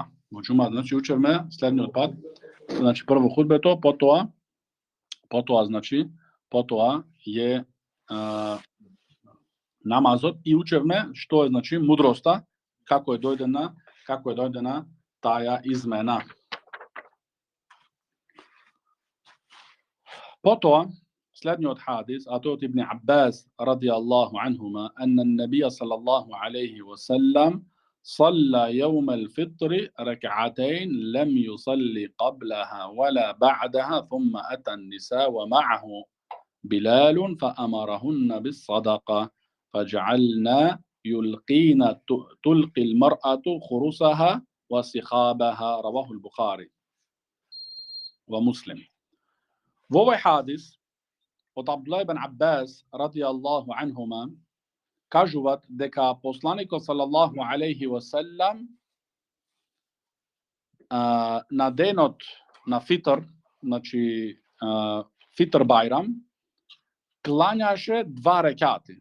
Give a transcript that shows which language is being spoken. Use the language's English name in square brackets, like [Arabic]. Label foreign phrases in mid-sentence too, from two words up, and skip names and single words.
[Macedonian] Во џума значи учевме следниот пат, значи прво хутбето, потоа е намазот и учевме што е значи мудроста, како е дојдена таа измена. Потоа следниот хадис, а тој од Ибн Аббас [Arabic] رضي الله عنهما, أن النبي صلى الله عليه وسلم صلى يوم الفطر ركعتين لم يصلي قبلها ولا بعدها ثم أتى النساء ومعه بلال فأمرهن بالصدقة فجعلنا تلقي المرأة خرسها وسخابها رواه البخاري ومسلم. [Macedonian] Во овој хадис од Абдулlah ибн Аббас [Arabic] رضي الله عنهما [Macedonian] кажуваат дека посланикот [Arabic] صلى الله عليه وسلم [Macedonian] на денот на фитр, значи фитр Бајрам, клањаше два рекати.